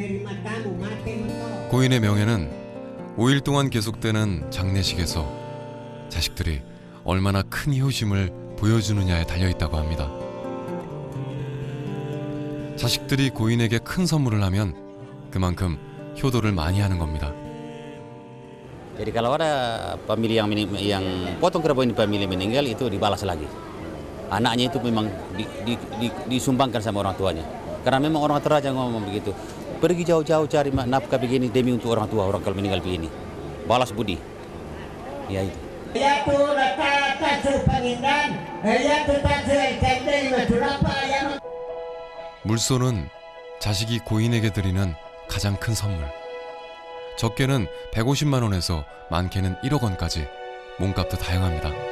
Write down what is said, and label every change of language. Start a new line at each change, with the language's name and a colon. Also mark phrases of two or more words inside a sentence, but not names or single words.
Korean: 고인의 명예는 5일 동안 계속되는 장례식에서 자식들이 얼마나 큰 효심을 보여주느냐에 달려있다고 합니다. 자식들이 고인에게 큰 선물을 하면 그만큼 효도를 많이 하는 겁니다.
Indonesian: Jadi kalau ada pemilih yang potong kerbau ini pemilih meninggal itu dibalas lagi. Anaknya itu memang disumbangkan sama orang tuanya. Karena memang orang Toraja ngomong begitu. Pergi jauh-jauh cari nafkah begini demi untuk orang tua orang kalau meninggal begini. Balas budi. Ya itu.
Korean: 물소는 자식이 고인에게 드리는 가장 큰 선물. 적게는 150만 원에서 많게는 1억 원까지 몸값도 다양합니다.